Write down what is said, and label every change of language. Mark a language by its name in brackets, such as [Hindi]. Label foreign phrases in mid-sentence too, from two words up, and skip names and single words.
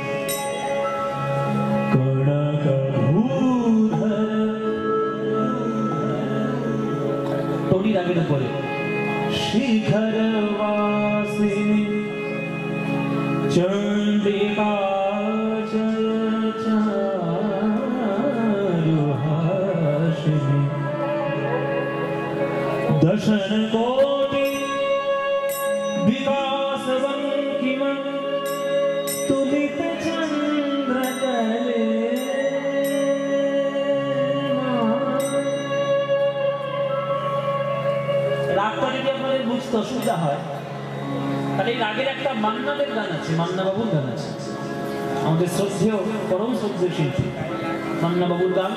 [Bangla] টনির আগের উপরে [Sanskrit] শিখর বাসিনী চন্ডিকা জয় চারুহাসিনী दशन कोटि विकास बंकिमा तुलित चंद्रकले [Bangla] রাগটা যদি আপনাদের বুঝতে অসুবিধা হয় তাহলে রাগের একটা মান্নাদের গান আছে, মান্না বাবুর গান আছে, আমাদের শ্রদ্ধেয় পরম শ্রদ্ধেয় শিল্পী মান্না বাবুর গান।